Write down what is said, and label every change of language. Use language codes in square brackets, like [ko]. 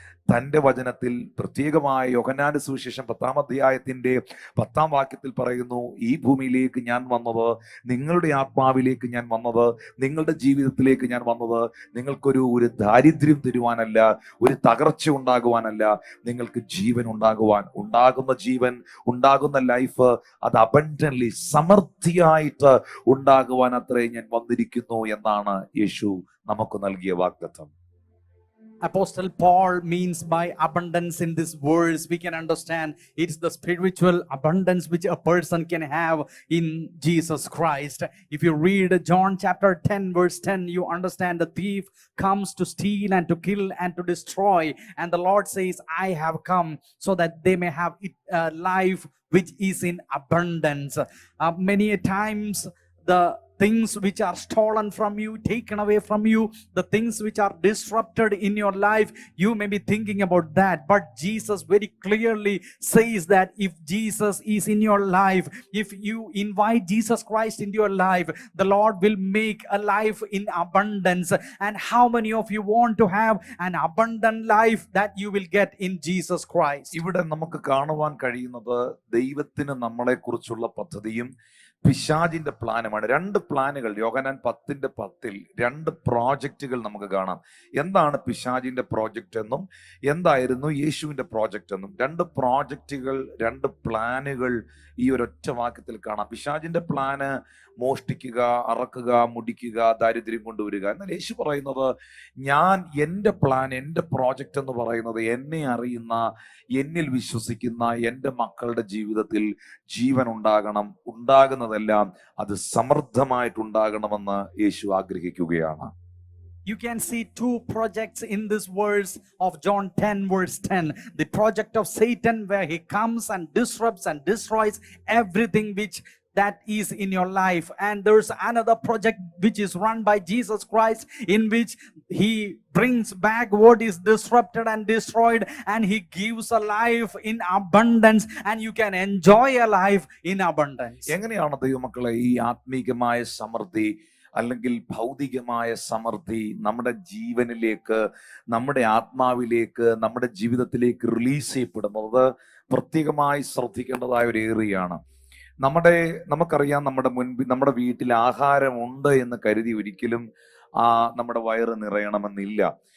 [ml] തൻ്റെ വചനത്തിൽ പ്രത്യേകമായ യോഹന്നാന്റെ സുവിശേഷം 10-ാം അധ്യായത്തിന്റെ 10-ാം വാക്യത്തിൽ പറയുന്നു, ഈ ഭൂമിയിലേക്ക് ഞാൻ വന്നത്, നിങ്ങളുടെ ആത്മാവിലേക്ക് ഞാൻ വന്നത്, നിങ്ങളുടെ ജീവിതത്തിലേക്ക് ഞാൻ വന്നത് നിങ്ങൾക്കൊരു ദാരിദ്ര്യം തരുവാനല്ല, ഒരു തകർച്ച ഉണ്ടാകുവാനല്ല, നിങ്ങൾക്ക് ജീവൻ ഉണ്ടാകുവാൻ. ഉണ്ടാകുന്ന ജീവൻ, ഉണ്ടാകുന്ന ലൈഫ് അത് അബണ്ടന്റ്ലി, സമൃദ്ധിയായിട്ട് ഉണ്ടാകുവാൻ അത്രേ ഞാൻ വന്നിരിക്കുന്നു എന്നാണ് യേശു നമുക്ക് നൽകിയ വാഗ്ദത്തം. [en] Apostle Paul means by abundance in this verse, we can understand it's the spiritual abundance which a person can have in Jesus Christ. If you read John chapter 10 verse 10, you understand the thief comes to steal and to kill and to destroy, and the Lord says, I have come so that they may have life which is in abundance. Many a times the things which are stolen from you, taken away from you, the things which are disrupted in your life, you may be thinking about that. But Jesus very clearly says that if Jesus is in your life, if you invite Jesus Christ into your life, the Lord will make a life in abundance. And how many of you want to have an abundant life that you will get in Jesus Christ? [ml] ഇവിടെ നമുക്ക് കാണുവാൻ കഴിയുന്നത് ദൈവത്തിന് നമ്മളെ കുറിച്ചുള്ള പദ്ധതിയും പിശാചിന്റെ പ്ലാനുമാണ്. 2 പ്ലാനുകൾ യോഹന്നാൻ 10:10 2 പ്രോജക്റ്റുകൾ നമുക്ക് കാണാം. എന്താണ് പിശാചിന്റെ പ്രോജക്റ്റ് എന്നും എന്തായിരുന്നു യേശുവിന്റെ പ്രോജക്റ്റ് എന്നും. 2 പ്രോജക്റ്റുകൾ, 2 പ്ലാനുകൾ ഈ ഒരൊറ്റ വാക്യത്തിൽ കാണാം. പിശാചിന്റെ പ്ലാന് മോഷ്ടിക്കുക, അറക്കുക, മുടിക്കുക, ദാരിദ്ര്യം കൊണ്ടുവരിക. എന്നാൽ യേശു പറയുന്നത്, ഞാൻ എൻ്റെ പ്ലാൻ, എൻ്റെ പ്രോജക്റ്റ് എന്ന് പറയുന്നത് എന്നെ അറിയുന്ന, എന്നിൽ വിശ്വസിക്കുന്ന എൻ്റെ മക്കളുടെ ജീവിതത്തിൽ ജീവൻ ഉണ്ടാകണം, ഉണ്ടാകുന്നതെല്ലാം അത് സമൃദ്ധമായിട്ടുണ്ടാകണമെന്ന് യേശു ആഗ്രഹിക്കുകയാണ്. [en] You can see 2 projects in this verse of John 10 verse 10. The project of Satan, where he comes and disrupts and destroys everything which that is in your life, and there's another project which is run by Jesus Christ, in which he brings back what is disrupted and destroyed, and he gives a life in abundance, and you can enjoy a life in abundance. [ml] എങ്ങനെയാണ് ദൈവമക്കളെ ഈ ആത്മീകമായ സമൃദ്ധി അല്ലെങ്കിൽ ഭൗതികമായ സമൃദ്ധി നമ്മുടെ ജീവനിലേക്ക്, നമ്മുടെ ആത്മാവിലേക്ക്, നമ്മുടെ ജീവിതത്തിലേക്ക് റിലീസ് ചെയ്യപ്പെടുന്നത്? പ്രത്യേകമായി ശ്രദ്ധിക്കേണ്ടതായ ഒരു ഏറിയാണ്. നമുക്കറിയാം, നമ്മുടെ വീട്ടിൽ ആഹാരമുണ്ട് എന്ന് കരുതി ഒരിക്കലും നമ്മുടെ വയറ് നിറയണമെന്നില്ല.